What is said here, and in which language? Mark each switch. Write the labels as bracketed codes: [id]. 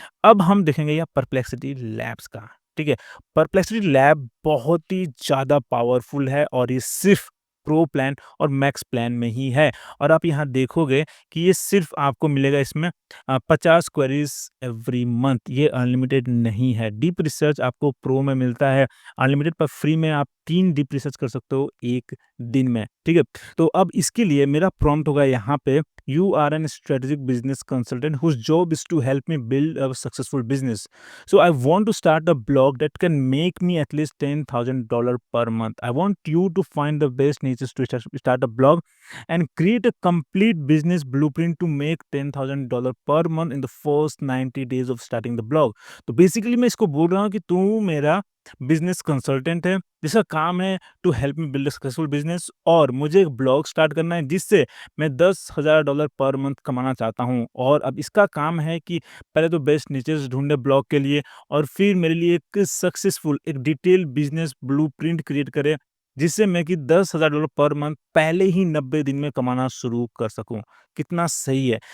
[hi] अब हम देखेंगे यहाँ परप्लेक्सिटी लैब्स का, ठीक है? परप्लेक्सिटी लैब बहुत ही ज़्यादा पावरफुल है और ये सिर्फ़ प्रो प्लान और मैक्स प्लान में ही है और आप यहाँ देखोगे कि ये सिर्फ़ आपको मिलेगा इसमें 50 क्वेरीज़ एवरी मंथ, ये अनलिमिटेड नहीं है। डीप रिसर्च आपको प्रो में मिलता है अनलिमिटेड, पर फ्री में आप 3 डीप रिसर्च कर सकते हो 1 दिन में, ठीक है? तो अब इसके लिए मेरा प्रॉम्प्ट होगा यहाँ पे, [en] "You are an strategic business consultant whose job is to help me build a successful business. So I want to start a blog that can make me at least $10,000 per month. I want you to find the best niches to start a blog and create a complete business blueprint to make $10,000 per month in the first 90 days of starting the blog." [hi] तो basically मैं इसको बोल रहा हूँ कि तू मेरा business consultant है जिसका काम है [en] to help me build successful business [hi] और मुझे एक ब्लॉग स्टार्ट करना है जिससे मैं $10,000 पर मंथ कमाना चाहता हूँ और अब इसका काम है कि पहले तो बेस्ट नीचेस ढूँढे ब्लॉग के लिए और फिर मेरे लिए एक सक्सेसफुल एक डिटेल बिजनेस ब्लूप्रिंट क्रिएट करें, जिससे मैं कि $10,000 पर मंथ पहले ही 90 दिन में कमाना शुरू कर सकूँ। कितना सही है?